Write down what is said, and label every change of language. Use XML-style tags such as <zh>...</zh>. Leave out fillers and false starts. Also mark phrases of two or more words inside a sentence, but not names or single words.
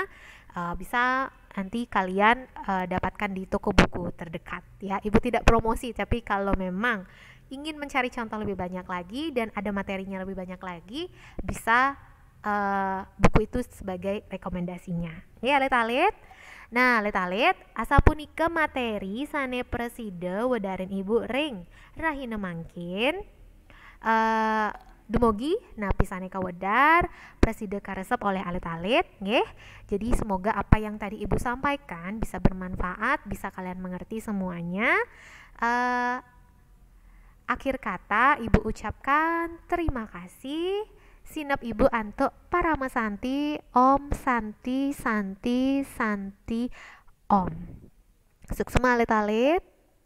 <id>Bisa nanti kalian dapatkan di toko buku terdekat ya. Ibu tidak promosi, tapi kalau memang ingin mencari contoh lebih banyak lagi dan ada materinya lebih banyak lagi, bisa buku itu sebagai rekomendasinya ya alit-alit.</id> <ban>Nah alit-alit asa punika materi sane preside wedarin Ibu ring rahina mangkin dumugi napisane kawedar preside karesep oleh alit-alit nggih.</ban> <id>Jadi semoga apa yang tadi Ibu sampaikan bisa bermanfaat, bisa kalian mengerti semuanya. Akhir kata Ibu ucapkan terima kasih.</id> <ban>Sinap Ibu antuk Parama Santi, Om Santi Santi Santi Om. Suksema alit-alit.</ban>